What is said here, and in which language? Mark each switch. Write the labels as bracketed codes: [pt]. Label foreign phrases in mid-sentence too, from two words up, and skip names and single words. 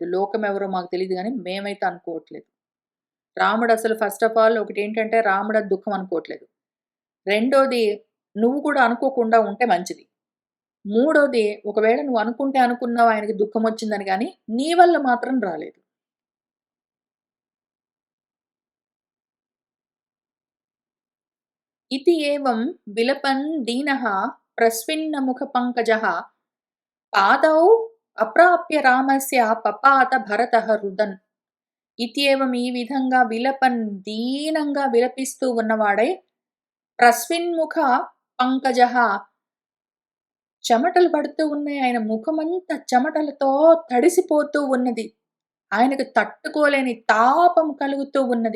[te] లోకం ఎవరో మాకు తెలీదు గానీ, మేమైతే అనుకోవట్లేదు. రాముడసలు [en] first of all [te] ఒకటేంటంటే రాముడది దుఃఖం అనుకోవట్లేదు. రెండోది నువ్వు కూడా అనుకోకుండా ఉంటే మంచిది. మూడోది ఒకవేళ నువ్వు అనుకుంటే అనుకున్నావు ఆయనకి దుఃఖమొచ్చిందని గానీ, నీ వల్ల మాత్రం రాలేదు. [sa] इति एवं विलपन् दीनः प्रस्विन्नमुखपङ्कजः पादौ अप्राप्य रामस्य पपात भरतः रुदन्. [te] ఇత్యేవం ఈ విధంగా విలపన్ దీనంగా విలపిస్తూ ఉన్నవాడై [sa] ప్రస్విన్ముఖ పంకజః [te] చెమటలు పడుతూ ఉన్నాయి. ఆయన ముఖమంతా చెమటలతో తడిసిపోతూ ఉన్నది. ఆయనకు తట్టుకోలేని తాపం కలుగుతూ ఉన్నది.